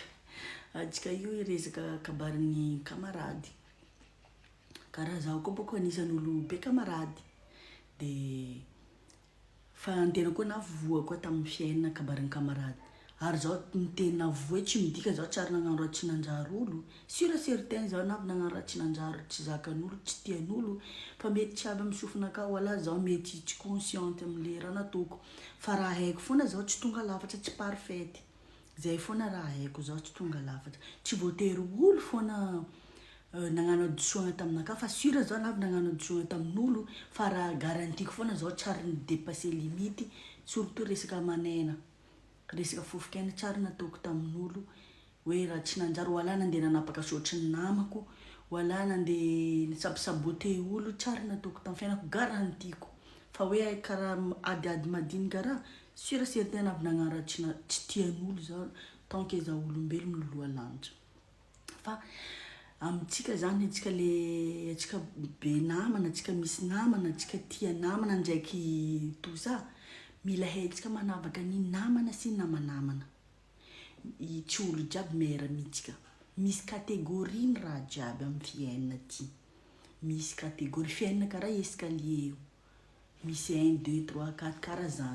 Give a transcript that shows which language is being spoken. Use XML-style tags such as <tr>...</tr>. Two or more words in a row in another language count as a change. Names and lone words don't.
<mg>Antsika io resaka kabarin'ny kamarady. Karaha zaho koa boko anisan'olo be kamarady. De fa antena koa navoa koa tamin'ny fiainana kabarin'ny kamarady. Ary zaho miteny navoa tsy midika zaho tsary nagnano raha tsy nanjary olo.</mg> <fr>Sûr et certain</fr> <mg>zaho navy nagnano raha tsy nanjary, tsy zakan'olo, tsy tian'olo. Fa mety tsy avy amin'ny sofina ka wala zaho mety tsy consciente amin'le raha nataoko. Fa raha haiko foana zaho tsy tonga lafatra, tsy parfaite. Zay foana raha haiko zaho tsy tonga lafatra. Tsy voatery olo foana nagnano hadisoana taminaka fa sûr zaho navy nagnano hadisoana tamin'olo fa raha garantiko foana zaho tsary nidépasser limite, surtout resaka manena. Resaka fofokaina tsary nataoko tamin'olo hoe raha tsy nanjary wala nandeha nanapaka sotry ny namako, wala nandeha nisabosabote olo tsary nataoko tamin'ny fiainako garantiko. Fa hoe karaha adiady madinika raha</mg> <fr>sûr et certain</fr> <mg>navy nagnano raha tsy tian'olo zaho</mg> <fr>tant que</fr> <mg>zaho olombelogno miloloha lanitra. Fa amintsika zany antsika be namana, antsika misy namana, antsika tia namana ndraiky</mg> <fr>tout ça,</fr> <mg>mila haintsika manavaka ny namana sy namanamana. Tsy olo jiaby miara-mitsika. Misy catégorie ny raha jiaby amin'ny fiainana ty. Misy catégorie fiainana karaha escalier io. Misy 1, 2, 3, 4 karaha zany.</mg>